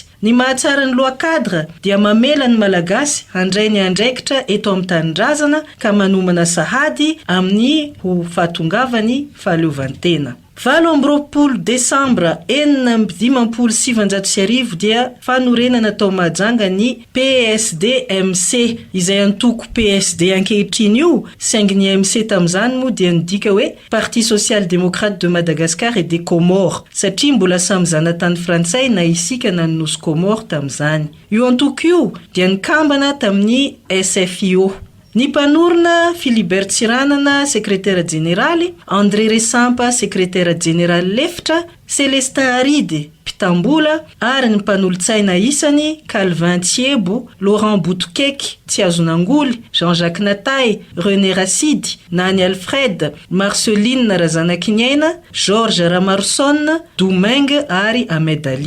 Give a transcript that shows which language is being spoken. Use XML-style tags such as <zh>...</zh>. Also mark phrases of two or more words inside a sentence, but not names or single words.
<mg>Ny mahatsara ny</mg> <fr>loi cadre</fr> <mg>dia mamela ny malagasy handray ny andraikitra eto amin'ny tanindrazana ka manomana sahady amin'ny ho fahatongavany fahaleovantena. 20 Desambra 1970 dia fanorenana tao Mahajanga ny PSD-MC, izay antoko PSD ankehitriny io, saingy ny MC tamin'izany moa dia nidika hoe Parti social-démocrate de Madagascar et des Comores, satria mbola samy zanatany frantsay na isika na ny nosy Comores tamin'izany. Io antoko io dia nikambana tamin'ny SFIO. Ny mpanorona Philibert Tsiranana,</mg> <fr>secrétaire général,</fr> <mg>André Resampa,</mg> <fr>secrétaire général</fr> <mg>lefitra, Célestin Aride, Pitambola, ary ny mpanolotsaina isany Calvin Thiebo, Laurent Boutokek, Tsiazonangoly, Jean-Jacques Natay, René Racide, Nany Alfred, Marceline Razanakiniaina, Georges Ramarson, Domingue ary Ahmed Ali.</mg>